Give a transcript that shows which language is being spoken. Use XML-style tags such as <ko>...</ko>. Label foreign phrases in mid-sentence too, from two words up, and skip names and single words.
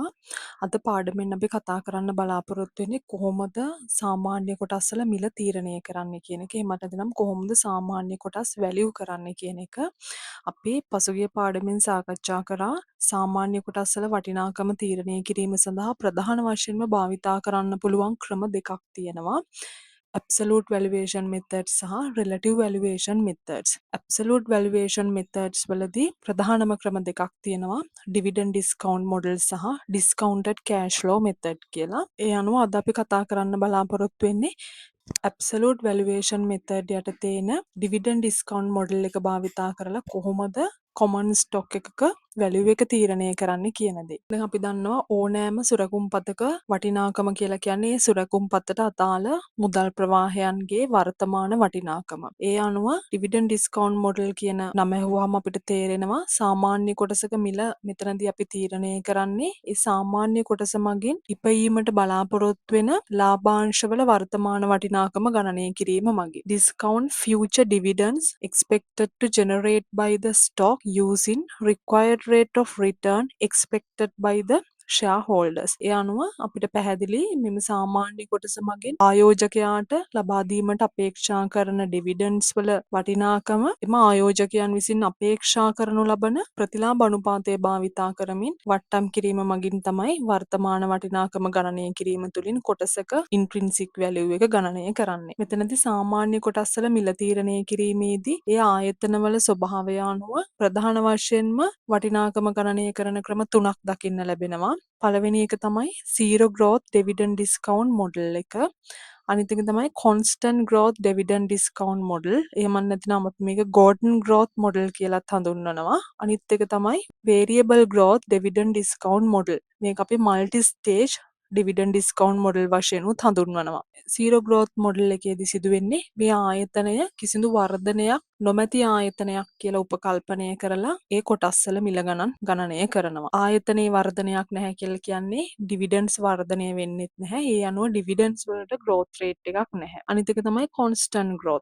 <si>අද පාඩමෙන් අපි කතා කරන්න බලාපොරොත්තු වෙන්නේ කොහොමද සාමාන්‍ය කොටස්වල මිල තීරණය කරන්නේ කියන එක. එහෙම නැත්නම් කොහොමද සාමාන්‍ය කොටස් වැලියු කරන්නේ කියන එක. අපි පසුගිය පාඩමෙන් සාකච්ඡා කරා සාමාන්‍ය කොටස්වල වටිනාකම තීරණය කිරීම සඳහා ප්‍රධාන වශයෙන්ම භාවිතා කරන්න පුළුවන් ක්‍රම දෙකක් තියෙනවා.</si> <en>absolute valuation methods සහ relative valuation methods. absolute valuation methods</en> <si>වලදී ප්‍රධානම ක්‍රම දෙකක් තියෙනවා.</si> <en>dividend discount model සහ discounted cash flow method කියලා.</en> <si>ඒ අනුව අද අපි කතා කරන්න බලාපොරොත්තු වෙන්නේ</si> <en>absolute valuation method</en> <si>යටතේ එන</si> <en>dividend discount model</en> <si>එක භාවිතා කරලා කොහොමද</si> <en>common stock</en> <si>එකක value එක තීරණය කරන්න කියන දේ. දැන් අපි දන්නවා ඕනෑම සුරකුම්පතක වටිනාකම කියලා කියන්නේ ඒ සුරකුම්පතට අදාළ මුදල් ප්‍රවාහයන්ගේ වර්තමාන වටිනාකම. ඒ අනුව</si> <en>dividend discount model</en> <si>කියන නම ඇහුවාම අපිට තේරෙනවා සාමාන්‍ය කොටසක මිල මෙතනදී අපි තීරණය කරන්නේ ඒ සාමාන්‍ය කොටස මගින් ඉපයීමට බලාපොරොත්තු වෙන ලාභාංශවල වර්තමාන වටිනාකම ගණනය කිරීම මගින්.</si> <en>Discount future dividends expected to generate by the stock using required rate of return expected by the shareholders.</en> <si>ඒ අනුව අපිට පැහැදිලි මෙම සාමාන්‍ය කොටස මගින් ආයෝජකයාට ලබා දීමට අපේක්ෂා කරන ඩිවිඩන්ඩ්ස් වල වටිනාකම එම ආයෝජකයන් විසින් අපේක්ෂා කරනු ලබන ප්‍රතිලාභ අනුපාතය භාවිතා කරමින් වට්ටම් කිරීම මගින් තමයි වර්තමාන වටිනාකම ගණනය කිරීම තුළින් කොටසක</si> <en>intrinsic value</en> <si>එක ගණනය කරන්නේ. මෙතනදී සාමාන්‍ය කොටස්වල මිල තීරණය කිරීමේදී ඒ ආයතනවල ස්වභාවය අනුව ප්‍රධාන වශයෙන්ම වටිනාකම ගණනය කරන ක්‍රම තුනක් දකින්න ලැබෙනවා. පළවෙනි එක තමයි</si> <en>zero growth dividend discount model</en> <si>එක. අනිත් එක තමයි</si> <en>constant growth dividend discount model.</en> <si>එහෙම නැත්නම් අපි මේක</si> <en>Gordon growth model</en> <si>කියලාත් හඳුන්වනවා. අනිත් එක තමයි</si> <en>variable growth dividend discount model.</en> <si>මේක අපි</si> <en>multi stage dividend discount model</en> <si>වශයෙන් උත් හඳුන්වනවා.</si> <en>zero growth model</en> <si>එකේදී සිදුවෙන්නේ මේ ආයතනය කිසිදු වර්ධනයක් නොමැති ආයතනයක් කියලා උපකල්පනය කරලා ඒ කොටස්වල මිල ගණන් ගණනය කරනවා. ආයතනයේ වර්ධනයක් නැහැ කියලා කියන්නේ ඩිවිඩන්ඩ්ස් වර්ධනය වෙන්නෙත් නැහැ. ඒ අනුව ඩිවිඩන්ඩ්ස් වලට</si> <en>growth rate</en> <si>එකක් නැහැ. අනිත් එක තමයි</si> <en>constant growth.</en>